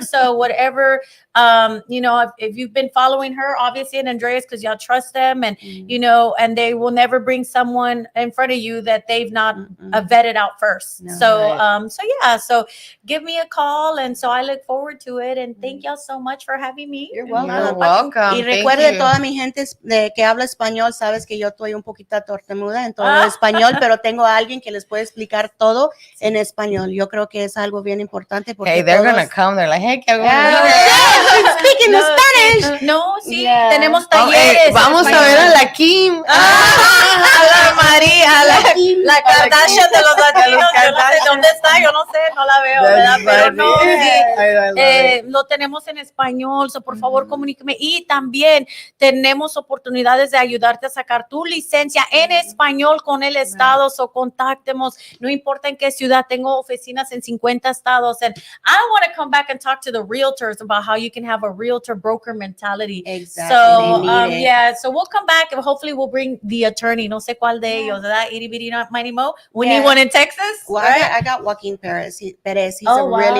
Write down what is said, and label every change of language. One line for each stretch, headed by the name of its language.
English: So whatever, if you've been following her, obviously, and Andreas, because y'all trust them, and and they will never bring someone in front of you that they've not vetted out first. So give me a call, and so I look forward to it. And thank y'all so much for having me. You're welcome.
Spanish: Y recuerde, toda mi gente que habla español, sabes que yo estoy un poquito tortemuda en todo español, pero tengo a alguien que les puede explicar todo en español. Yo creo que es algo bien importante porque
English: hey, they're gonna come. They're like, hey, speaking Spanish.
Spanish: No, sí, tenemos talleres. Vamos a ver a la Kim, a la María, la Kardashian de los latinos. Yo no sé dónde está, yo no sé, no la veo, ¿verdad? Pero no, lo tenemos en español, so por favor comuníqueme. Y también tenemos oportunidades de ayudarte a sacar tu licencia en español con el estado, so contáctemos, no importa en qué ciudad, tengo oficinas en 50 estados.
English: And I want to come back and talk to the realtors about how you can have a realtor broker mentality. Exactly. So so we'll come back and hopefully we'll bring the attorney,
Spanish: no sé cuál de ellos, ¿verdad?
English: Itty bitty you know, Mighty Mo. We need one in Texas. Well, right? I got Joaquin Perez. He's Oh, a really